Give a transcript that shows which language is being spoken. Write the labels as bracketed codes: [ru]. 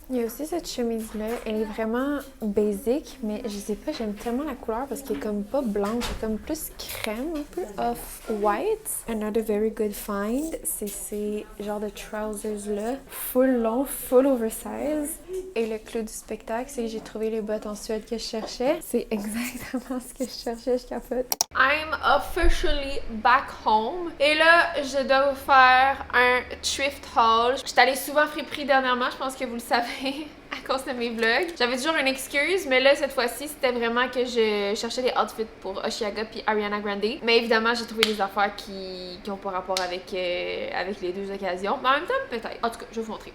[fr] Il y a aussi cette chemise-là. Elle est vraiment basic, mais je sais pas, j'aime tellement la couleur parce qu'elle est comme pas blanche, elle est comme plus crème, un peu off-white. [en] Another very good find, [fr] c'est ces genres de [en] trousers-là, full long, full oversize. [fr] Et le clou du spectacle, c'est que j'ai trouvé les bottes en Suède que je cherchais. C'est exactement ce que je cherchais, je capote. [en] I'm officially back home. [fr] Et là, je dois vous faire un thrift haul. Je suis allée souvent friperie dernièrement, je pense que vous le savez à cause de mes vlogs. J'avais toujours une excuse, mais là, cette fois-ci, c'était vraiment que je cherchais des outfits pour Osheaga puis Ariana Grande. Mais évidemment, j'ai trouvé des affaires qui ont pas rapport avec les deux occasions. Mais en même temps, peut-être. En tout cas, je vais vous montrer.